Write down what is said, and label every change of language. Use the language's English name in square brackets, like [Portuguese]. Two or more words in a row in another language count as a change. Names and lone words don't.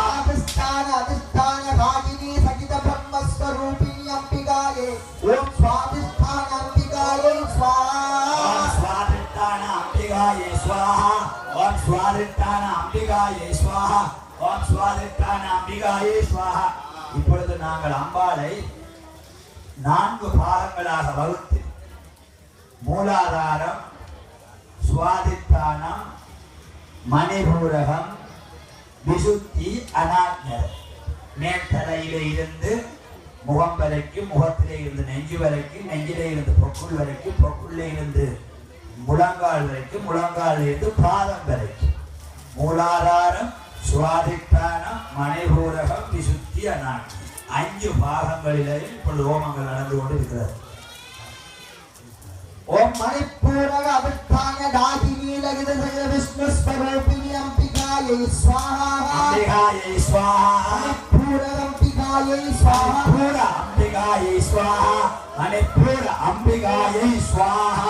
[Sanskrit] अधिष्ठान रागिनी सगित ब्रह्म स्वरूपिणी अंबिकाय ओम स्वाधिष्ठान अंबिकाय स्वाहा ओम स्वाधिष्ठान अंबिकाय स्वाहा ओम स्वाधिष्ठान अंबिकाय स्वाहा ओम स्वाधिष्ठान अंबिकाय स्वाहा இப்பொழுது [Tamil] நாங்கள் அம்பாளை 4 பாகங்களாக வகுத்து மூலாதாரம் சுவாதிஷ்டானம் மணிபூரகம் விசுத்தி அநாக்ஞர் மேற்தலையிலே இருந்து முகம் வரைக்கும் முகத்திலே இருந்து நெஞ்சு வரைக்கும் நெஞ்சிலே இருந்து பொக்குள் வரைக்கும் பொக்குள்ளே இருந்து முழங்கால் வரைக்கும் முழங்கால் இருந்து பாதம் வரைக்கும் மூலாதாரம் சுவாதிஷ்டானம் மணிபூரகம் விசுத்தி அநாக்ஞர் 5 பாகங்களிலே இப்பொழுது ஹோமங்கள் நடந்து கொண்டு இருக்கிறது. [Sanskrit] ओम मणिपूरक अभिष्ठान दाहिनी लगित सगित विष्णु स्वरूपिणी अंबिकायै स्वाहा अंबिकायै स्वाहा मणिपूरक अंबिकायै स्वाहा मणिपूर अंबिकायै स्वाहा मणिपूर अंबिकायै स्वाहा